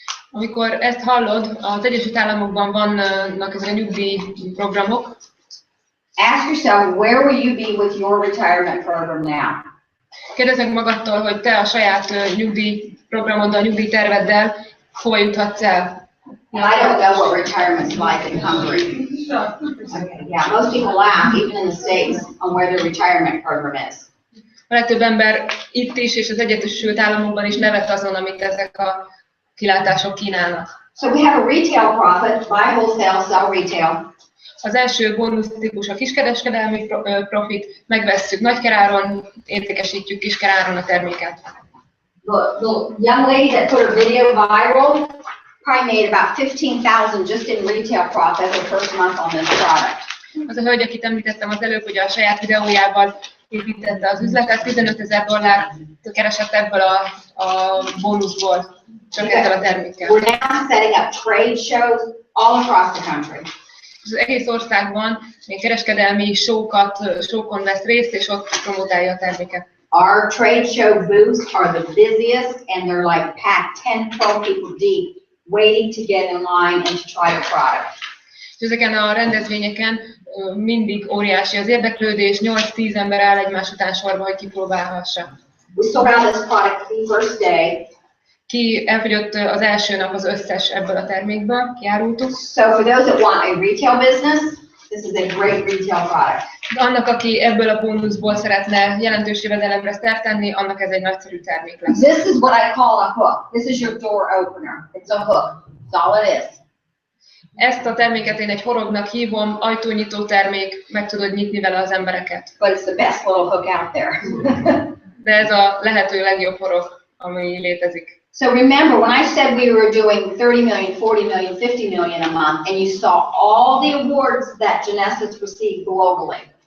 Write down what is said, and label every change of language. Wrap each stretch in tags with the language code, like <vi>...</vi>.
<hu>Amikor ezt hallod, az Egyesült Államokban vannak ezek a nyugdíjprogramok.</hu> <en>Ask yourself, where will you be with your retirement program now?</en> <hu>Kérdezd meg magadtól, hogy te a saját nyugdíjprogramoddal, nyugdíjterveddel hova juthatsz el.</hu> <en>And I don't know what retirement's like in Hungary. Okay, yeah, most people laugh, even in the States, on where their retirement program is.</en> <hu>A legtöbb ember itt is és az Egyesült Államokban is nevet azon, amit ezek a kilátások kínálnak.</hu> <en>So we have a retail profit, buy wholesale, sell retail.</en> <hu>Az első bónusz típus a kiskereskedelmi profit, megvesszük nagykeráron, értékesítjük kiskeráron a terméket.</hu> <en>The young lady that put her video viral probably made about 15,000 just in retail profit her first month on this product.</en> <hu>Az a hölgy, akit említettem az előbb, hogy a saját videójával építette az üzletet, $15,000 keresett ebből a bónuszból, csak ezzel a termékkel.</hu> <en>We're now setting up trade shows all across the country.</en> <hu>Az egész országban még kereskedelmi show-kon vesz részt, és ott promotálja a terméket.</hu> <en>Our trade show booths are the busiest, and they're like packed 10-12 people deep, waiting to get in line and to try the product.</en> <hu>És ezeken a rendezvényeken mindig óriási az érdeklődés, 8-10 ember áll egymás után sorba, hogy kipróbálhassa.</hu> <en>We sold out this product the first day.</en> <hu>Elfogyott az első nap az összes ebből a termékből, kiárultuk.</hu> <en>So for those that want a retail business, this is a great retail product.</en> <hu>De annak, aki ebből a bónuszból szeretne jelentős jövedelemre szert tenni, annak ez egy nagyszerű termék lesz.</hu> <en>This is what I call a hook. This is your door opener. It's a hook. That's all it is.</en> <hu>Ezt a terméket én egy horognak hívom, ajtónyitó termék, meg tudod nyitni vele az embereket.</hu> <en>But it's the best little hook out there.</en> <hu>De ez a lehető legjobb horog, ami létezik.</hu> <en>So remember, when I said we were doing 30 million, 40 million, 50 million a month, and you saw all the awards that Jeunesse has received globally.</en>